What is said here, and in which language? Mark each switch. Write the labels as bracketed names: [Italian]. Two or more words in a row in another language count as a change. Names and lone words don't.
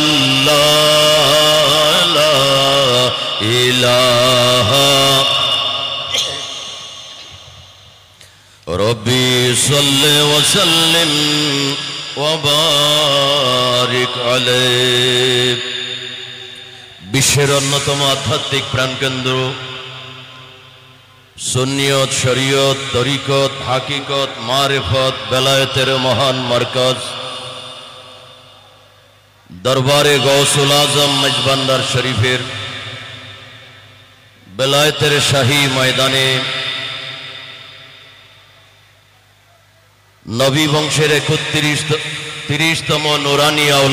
[Arabic] اللہ لا الہ ربی صلی وسلم وبارک علیہ [Bangla] বিশ্বের অন্যতম আধ্যাত্মিক প্রাণকেন্দ্র সুন্নিয়ত শরীয়ত তরিকত হাকিকত মারিফত বেলায়েতের মহান মারকাজ দরবারে গৌসুল আজম মেজবান্ডার শরীফের বেলায়েতের শাহী ময়দানে নবী বংশের ৩১তম নুরানি